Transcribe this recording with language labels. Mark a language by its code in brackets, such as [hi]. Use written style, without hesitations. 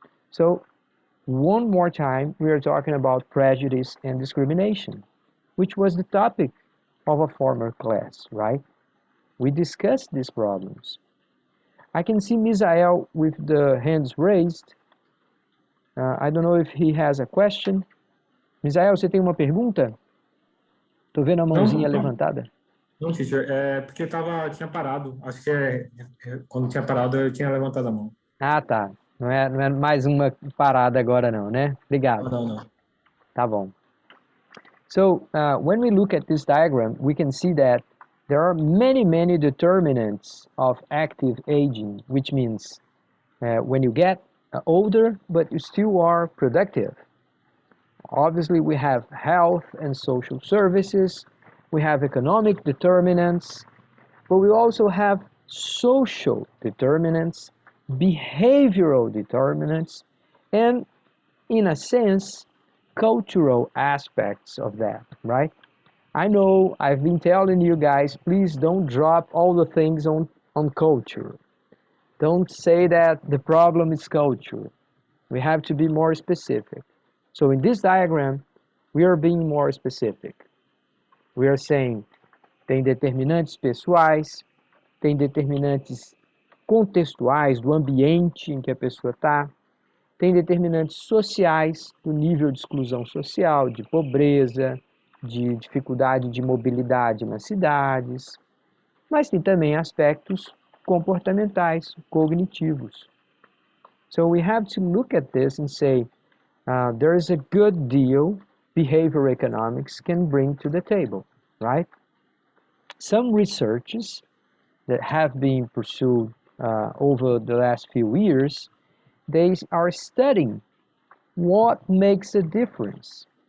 [en] So one more time, we are talking about prejudice and discrimination, which was the topic of a former class, right? We discussed these problems. I can see Misael with the hands raised. I don't know if he has a question. [pt] Misael, você tem uma pergunta? Tô vendo a Não, mãozinha não, levantada. não, teacher. É porque tinha parado. Acho que quando tinha parado eu tinha levantado a mão. Ah, tá. Não é mais uma parada agora não, né? Não, Obrigado. não, não. Tá bom. [en] So when we look at this diagram, we can see that there are many, many determinants of active aging, which means when you get older, but you still are productive. Obviously, we have health and social services, we have economic determinants, but we also have social determinants, behavioral determinants, and in a sense, cultural aspects of that, right? I know I've been telling you guys, please don't drop all the things on culture. Don't say that the problem is culture. We have to be more specific. So in this diagram, we are being more specific. We are saying [pt] tem determinantes pessoais, tem determinantes contextuais do ambiente em que a pessoa está, tem determinantes sociais do nível de exclusão social, de pobreza, de dificuldade de mobilidade nas cidades, mas tem também aspectos comportamentais, cognitivos. [en] So we have to look at this and say, there is a good deal behavior economics can bring to the table, right? Some researches that have been pursued over the last few years, they are studying what makes a difference.